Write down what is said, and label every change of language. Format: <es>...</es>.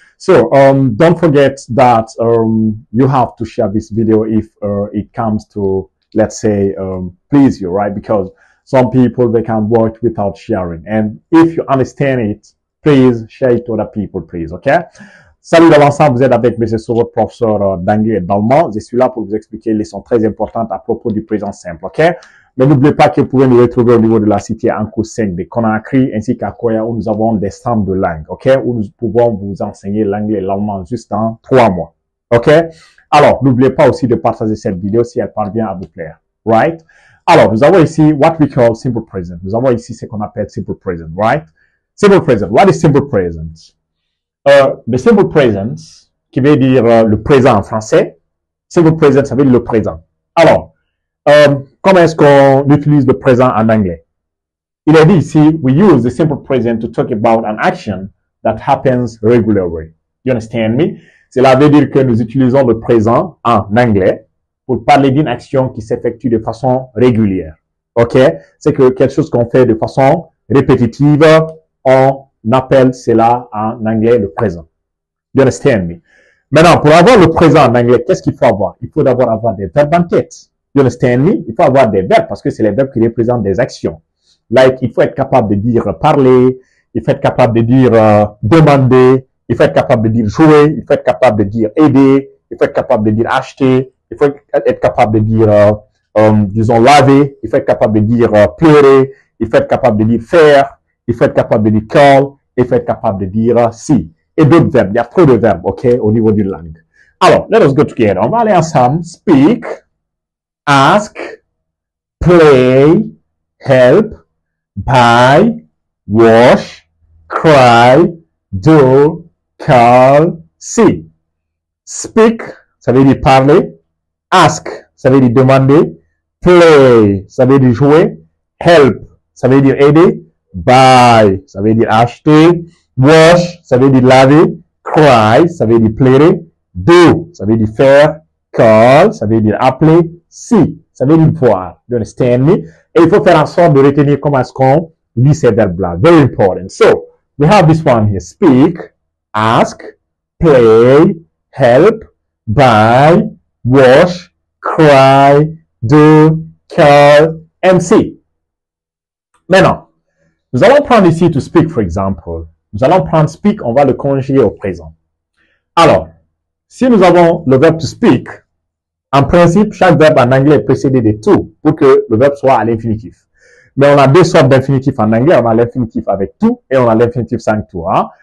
<en>So, don't forget that you have to share this video if it comes to, let's say, please you, right? Because some people, they can watch without sharing. And if you understand it, please share it to other people, please, okay?</en> <fr>Salut d'avant, vous êtes avec M. Soro, professeur d'anglais et d'allemand. Je suis là pour vous expliquer les leçons très importantes à propos du présent simple, ok? Mais n'oubliez pas que vous pouvez nous retrouver au niveau de la cité Anko 5 de Conakry ainsi qu'à Koya où nous avons des centres de langue, ok? Où nous pouvons vous enseigner l'anglais et l'allemand juste en 3 mois, ok? Alors, n'oubliez pas aussi de partager cette vidéo si elle parvient à vous plaire, right? Alors, nous avons ici</fr> <en>what we call simple present.</en> <fr>Nous avons ici ce qu'on appelle simple present, right? Simple present. What is simple present? Le simple present, qui veut dire le présent en français. Simple present, ça veut dire le présent. Alors, comment est-ce qu'on utilise le présent en anglais? Il est dit ici,</fr> <en>we use the simple present to talk about an action that happens regularly. You understand me?</en> <fr>Cela veut dire que nous utilisons le présent en anglais pour parler d'une action qui s'effectue de façon régulière. OK? C'est que quelque chose qu'on fait de façon répétitive, on appelle cela en anglais le présent.</fr> <en>You understand me?</en> <fr>Maintenant, pour avoir le présent en anglais, qu'est-ce qu'il faut avoir? Il faut d'abord avoir des verbes en tête.</fr> <en>You understand me?</en> <fr>Il faut avoir des verbes parce que c'est les verbes qui représentent des actions. Like, il faut être capable de dire parler, il faut être capable de dire demander, il faut être capable de dire jouer, il faut être capable de dire aider, il faut être capable de dire acheter, il faut être capable de dire, disons, laver, il faut être capable de dire pleurer, il faut être capable de dire faire, il faut être capable de dire call, il faut être capable de dire si. Et d'autres verbes, il y a trop de verbes, ok, au niveau d'une langue.</fr> <en>Alors, let us go together.</en> <fr>On va aller ensemble.</fr> <en>Speak, ask, play, help, buy, wash, cry, do, call, see.</en> <fr>Speak, ça veut dire parler. Ask, ça veut dire demander. Play, ça veut dire jouer. Help, ça veut dire aider. Buy, ça veut dire acheter. Wash, ça veut dire laver. Cry, ça veut dire pleurer. Do, ça veut dire faire. Call, ça veut dire appeler. See, ça veut dire voir.</fr> <en>You understand me?</en> <fr>Et il faut faire en sorte de retenir comment est-ce qu'on lit ces verbes-là.</fr> <en>Very important. So, we have this one here. Speak, ask, play, help, buy, wash, cry, do, call, and see.</en> <fr>Maintenant, nous allons prendre ici to speak, for example. Nous allons prendre speak, on va le conjuguer au présent. Alors, si nous avons le verbe to speak, en principe, chaque verbe en anglais est précédé de to pour que le verbe soit à l'infinitif. Mais on a deux sortes d'infinitifs en anglais. On a l'infinitif avec to et on a l'infinitif sans to. Hein?</fr>